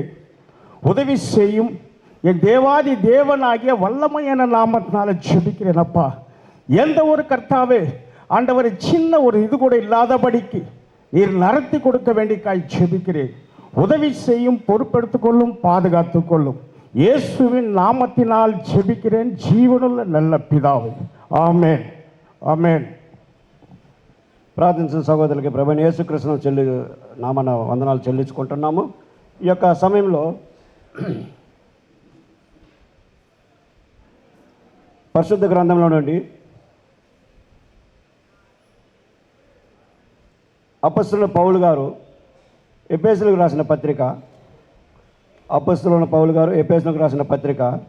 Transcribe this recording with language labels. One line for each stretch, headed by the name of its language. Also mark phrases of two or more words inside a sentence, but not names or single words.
Tamil: உதவி செய்யும் என் தேவாதி தேவனாகிய வல்லமையான நாமத்தினால ஜெபிக்கிறேன் அப்பா. எந்த ஒரு கர்த்தாவே ஆண்டவரை சின்ன ஒரு இது கூட இல்லாதபடிக்கு நீர் நடத்தி கொடுக்க வேண்டி காய் ஜெபிக்கிறேன். உதவி செய்யும், பொறுப்பெடுத்துக் கொள்ளும், பாதுகாத்துக் கொள்ளும். இயேசுவின் நாமத்தினால் ஜெபிக்கிறேன் జీవనుల நல்ல పిదావే,
Telugu: ఆమేన్ ఆమేన్. ప్రార్థించిన సహోదరులకి ప్రభువైన యేసుక్రీస్తు నామన వందనాలు చెల్లించుకుంటున్నాము. ఈ యొక్క సమయంలో పరిశుద్ధ గ్రంథంలో నుండి అపొస్తలుడైన పౌలు గారు ఎఫెసీయులకు రాసిన పత్రిక, అపొస్తలుడైన పౌలు గారు ఎఫెసీయులకు రాసిన పత్రిక